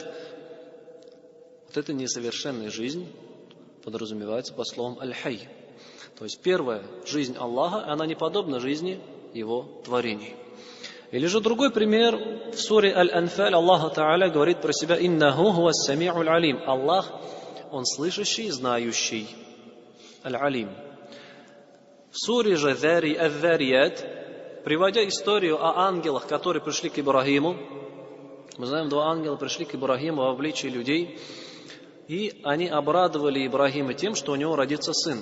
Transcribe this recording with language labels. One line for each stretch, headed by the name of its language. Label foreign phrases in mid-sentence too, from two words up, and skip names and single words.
Russian: Вот это несовершенная жизнь подразумевается под словом Аль-Хай. То есть первая жизнь Аллаха, она не подобна жизни Его творений. Или же другой пример, в суре Аль-Анфаль Аллах Та'аля говорит про себя:
Arabic: «إنه هو السميع العليم».
Russian: Аллах, Он слышащий, знающий. Аль-Алим. В суре же Ад-Дарият, приводя историю о ангелах, которые пришли к Ибрагиму, мы знаем, 2 ангела пришли к Ибрагиму в обличии людей, и они обрадовали Ибрагима тем, что у него родится сын.